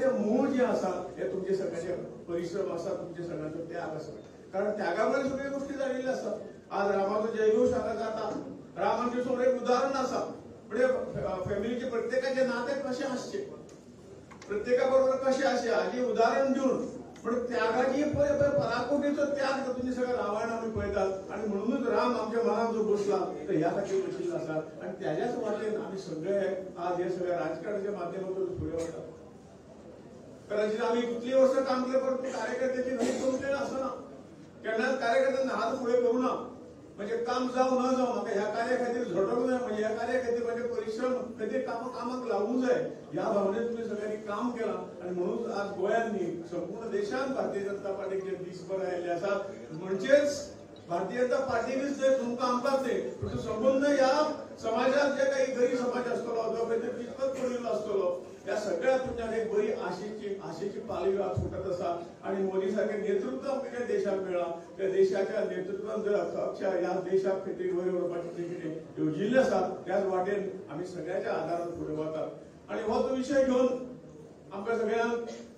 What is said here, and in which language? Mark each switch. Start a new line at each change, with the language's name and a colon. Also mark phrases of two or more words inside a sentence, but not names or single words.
Konkani: जे मूळ जे आसा हे तुमचे सगळ्याचे परिश्रम आसा तुमचे सगळ्यांचो त्याग आसा कारण त्यागामुळे सगळ्यो गोष्टी जाल्ल्यो आसात आज रामाचो जयघोष हांगा जाता राम आमचे समोर एक उदाहरण आसा म्हणजे फॅमिलीचे प्रत्येकाचे नाते कशे आसचे प्रत्येका बरोबर कशे आसचे हाची उदाहरण दिवन पण त्यागाची पराकोटीचो त्याग तुम्ही सगळं रामायण आम्ही पळयतात आणि म्हणूनच राम आमच्या मनात जो बसला तर ह्या खातीर बशिल्लो आसा आणि त्याच्याच वाटेन आम्ही सगळे आज हे सगळ्या राजकारणाच्या माध्यमातून फुडें वतात कदाचित आम्ही कितली वर्ष काम केलं परंतु कार्यकर्त्याची घडी करून असना केन्नाच कार्यकर्त्यांना हात फुडें करू ना म्हणजे काम जाऊ न जाऊ म्हाका ह्या कार्या खातीर झटोंक जाय म्हणजे ह्या कार्या खातीर म्हणजे परिश्रम खातीर कामाक लागूंक जाय ह्या भावनेन तुमी सगळ्यांनी काम केलां आणि म्हणून आज गोंयांत न्ही संपूर्ण देशांत भारतीय जनता पार्टीचे दीस बरे आयिल्ले आसात म्हणजेच भारतीय जनता पार्टीनच ते तुमकां आमकांच न्ही पण संबंध ह्या समाजात जे काही गरीब समाज आसतलो जो खंय तरी कितपत पडिल्लो आसतलो त्या सगळ्या तुमच्यान एक बरी आशेची पालवी आज फुटत आसा आणि मोदी सारखे नेतृत्व आमच्या देशाक मेळ्ळा त्या देशाच्या नेतृत्वान जर अक्षा ह्या देशाक खंय तरी वयर व्हरपाचें जें कितें येवजिल्लें आसा त्याच वाटेन आमी सगळ्याच्या आदारान फुडें वतात आणि हो तो विशय घेवन आमकां सगळ्यांक